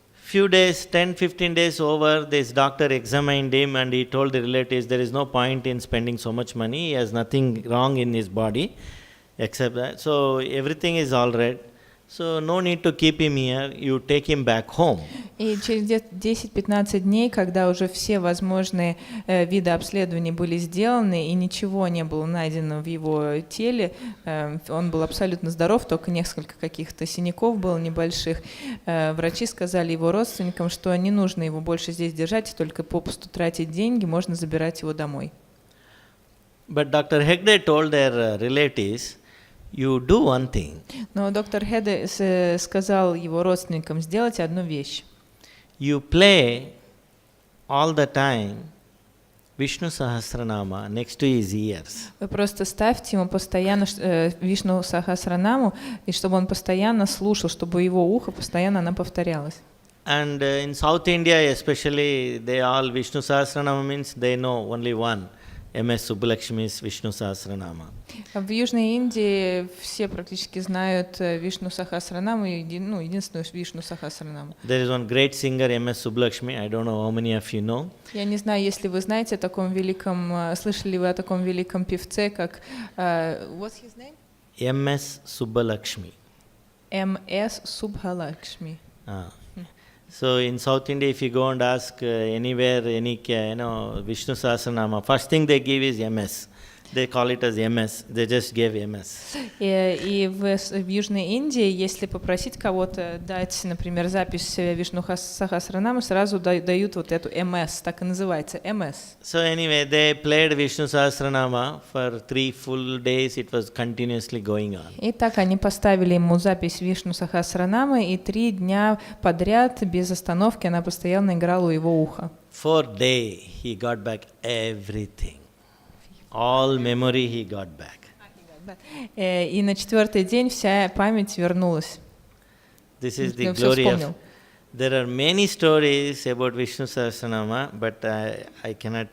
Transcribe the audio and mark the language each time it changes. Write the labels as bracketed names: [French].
[English] few days, 10-15 days over, this doctor examined him and he told the relatives there is no point in spending so much money. He has nothing wrong in his body except that. So everything is all right. So no need to keep him here. You take him back home. [Russian] И через 10-15 дней, когда уже все возможные виды обследований были сделаны и ничего не было найдено в его теле, он был абсолютно здоров, только несколько каких-то синяков было небольших, врачи сказали его родственникам, что не нужно его больше здесь держать, только попусту тратить деньги, можно забирать его домой. [English] But Dr. Hegde told their relatives, you do one thing. [Russian] Но доктор Хеде сказал его родственникам сделать одну вещь. [English] You play all the time Vishnu Sahasranama next to his ears. [Russian] Вы просто ставьте ему постоянно Вишну Сахасранаму, и чтобы он постоянно слушал, чтобы его ухо постоянно она повторялась. [English] And in South India especially, they all Vishnu Sahasranama means they know only one. MS Subbulakshmi's Vishnu Sahasranama. [Russian] В Южной Индии все практически знают Вишну Сахасранаму, единственную Вишну Сахасранаму. [English] There is one great singer, MS Subbulakshmi. I don't know how many of you know. [Russian] Я не знаю, если вы знаете о таком великом, слышали ли вы о таком великом певце, как [English] what's his name? MS Subbulakshmi. MS Subhalakshmi. So in South India, if you go and ask anywhere, Vishnu Sahasranama, first thing they give is MS. They call it as MS. They just gave MS. [Russian] И в Южной Индии, если попросить кого-то дать, например, запись Вишну Сахасранамы, сразу дают вот эту MS, так и называется, MS. [English] So anyway, they played Vishnu Sahasranama for 3 full days. It was continuously going on. [Russian] И так они поставили ему запись Вишну Сахасранамы, и 3 дня подряд, без остановки, она постоянно играла у его уха. [English] 4th day, he got back everything. All memory he got back. [Russian] И на 4-й день вся память вернулась. [English] This is the glory of. There are many stories about Vishnu Sahasranama, but I cannot.